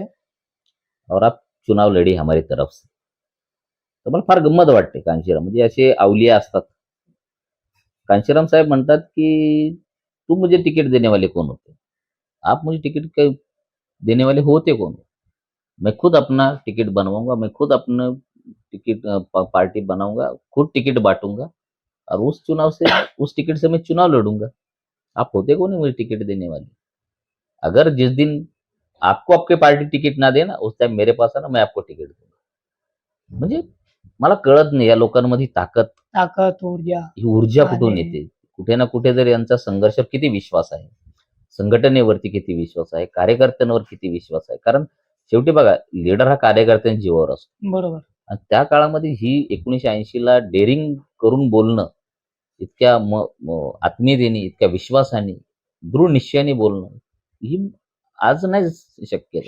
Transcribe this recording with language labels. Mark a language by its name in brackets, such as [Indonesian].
[Hindi] और आप चुनाव लढिए हमारी तरफ से. [Marathi] तर मला फार गंमत वाटते. कांशीराम म्हणजे असे अवलिया असतात. कांशीराम साहेब म्हणतात, की [Hindi] तू मुझे टिकट देने वाले कौन होते? आप मुझे टिकट देने वाले होते कौन? मैं खुद अपना टिकट बनवाऊंगा, मैं खुद अपना टिकट पार्टी बनाऊंगा, खुद टिकट बांटूंगा और उस टिकट से मैं चुनाव लड़ूंगा. आप होते कौन है मुझे टिकट देने वाले? अगर जिस दिन आपको आपके पार्टी टिकट ना देना, उस टाइम मेरे पास आना, मैं आपको टिकट दूंगा. [Marathi] म्हणजे मला कळत नाही या लोकांमध्ये ताकद, ऊर्जा ही ऊर्जा कुठून आणि येते. कुठे ना कुठे तरी यांचा संघर्ष किती विश्वास आहे, संघटनेवरती किती विश्वास आहे, कार्यकर्त्यांवर किती विश्वास आहे. कारण शेवटी बघा, लीडर हा कार्यकर्त्यांच्या जीवावर असतो. बरोबर. आणि त्या काळामध्ये ही 1980ला डेअरिंग करून बोलणं, इतक्या आत्मीयतेने, इतक्या विश्वासाने, दृढ निश्चयाने बोलणं, ही आज नाही शक्य.